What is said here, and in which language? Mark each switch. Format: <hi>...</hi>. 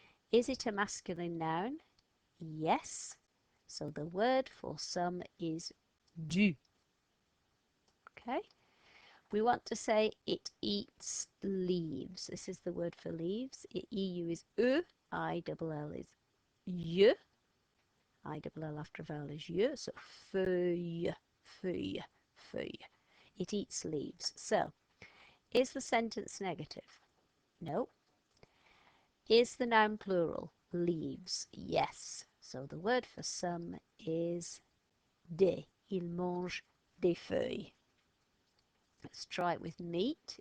<en>Is it a masculine noun? Yes. So the word for some is du. Okay. We want to say it eats leaves. This is the word for leaves. EU is E, I-double-L is Y. I-double-L after a vowel is Y. So feuille, feuille, feuille. It eats leaves. So, is the sentence negative? No. Is the noun plural? Leaves. Yes. So the word for some is des.</en> <fr>Il mange des feuilles.</fr> <en>Let's try it with meat.</en>